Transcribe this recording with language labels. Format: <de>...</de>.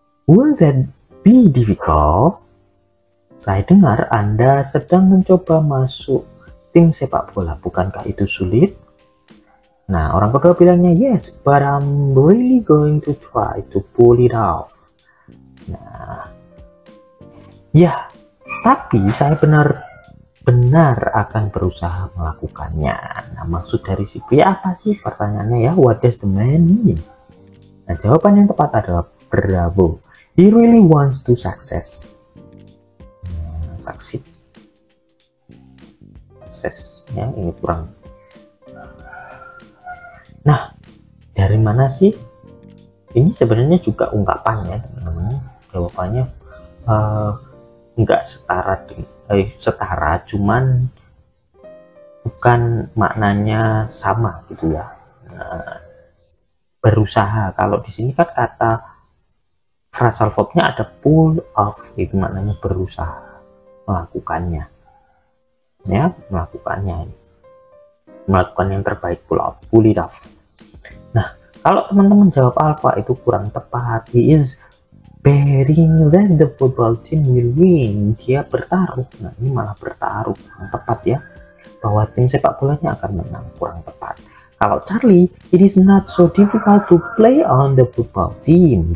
<en>Will that be difficult?</en> <id>Saya dengar Anda sedang mencoba masuk tim sepak bola. Bukankah itu sulit? Nah, orang kedua bilangnya,</id> <en>yes, but I'm really going to try to pull it off.</en> <id>Nah, ya, tapi saya benar-benar akan berusaha melakukannya. Nah, maksud dari si pria apa sih? Pertanyaannya ya,</id> <en>what does the man mean?</en> <id>Nah, jawaban yang tepat adalah bravo.</id> <en>He really wants to success.</en> <id>Sukses ya, ini kurang. Nah, dari mana sih? Ini sebenarnya juga ungkapan ya teman-teman. Jawabannya enggak setara, cuman bukan maknanya sama gitu ya. Nah, berusaha, kalau di sini kan kata phrasal verbnya ada pull off, itu maknanya berusaha melakukannya ya, melakukan yang terbaik, pull it off. Nah, kalau teman-teman jawab alpha itu kurang tepat.</id> <en>He is betting that the football team will win.</en> <id>Dia bertaruh. Nah, ini malah bertaruh, kurang tepat ya, bahwa tim sepak bolanya akan menang, kurang tepat.</id> <en>Kalau Charlie, it is not so difficult to play on the football team.</en>